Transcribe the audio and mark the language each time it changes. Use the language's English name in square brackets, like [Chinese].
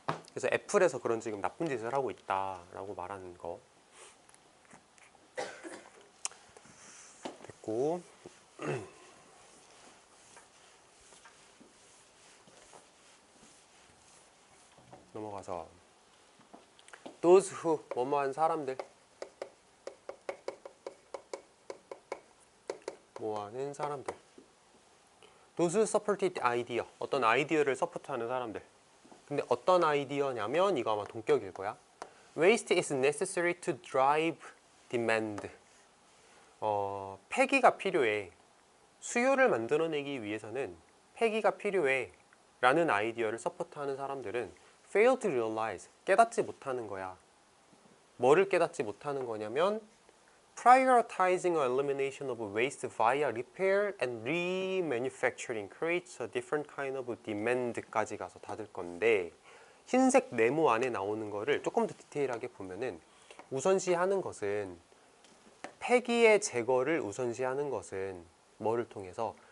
[Korean] 그래서 애플에서 그런 지금 나쁜 짓을 하고 있다 라고 말하는 거 됐고, 넘어가서 those who 뭐뭐한 사람들, 뭐하는 사람들, [English] those who supported idea, [Korean] 어떤 아이디어를 서포트하는 사람들. 근데 어떤 아이디어냐면 이거 아마 동격일 거야. [English] Waste is necessary to drive demand. [Korean] 폐기가 필요해. 수요를 만들어내기 위해서는 폐기가 필요해 라는 아이디어를 서포트하는 사람들은 [English] fail to realize, [Korean] 깨닫지 못하는 거야. 뭐를 깨닫지 못하는 거냐면 [English] prioritizing or elimination of waste via repair and remanufacturing creates a different kind of demand [Korean] 까지 가서 닫을 건데, 흰색 네모 안에 나오는 거를 조금 더 디테일하게 보면은 우선시하는 것은 폐기의 제거를 우선시하는 것은 뭐를 통해서?